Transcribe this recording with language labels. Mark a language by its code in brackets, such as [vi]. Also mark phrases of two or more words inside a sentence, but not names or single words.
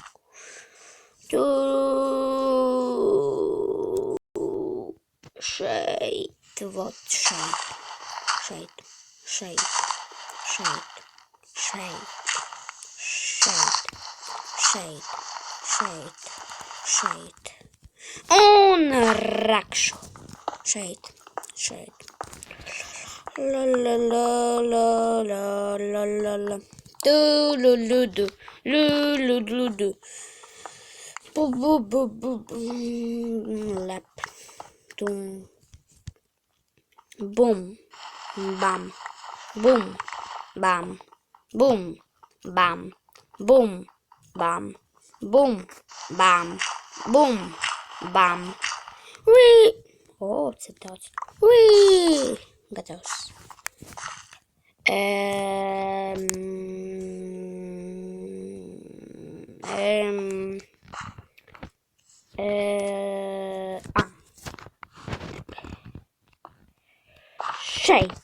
[lv] Šeit, vot šeit, šeit, šeit, šeit, šeit, šeit, šeit, šeit, šeit. Un rakšu. Šeit, šeit. La la la la la la la la. Du lu lu du, lu lu lu du. Bu bu bu bu bu. Lep. Tum. Bum. Bam. Bum. Bam. Bum. Bam. Bum. Bam. Bum. Bam. Bum. Bam. Wii. O, cik daudz. Wii. Gatavs. Šeit.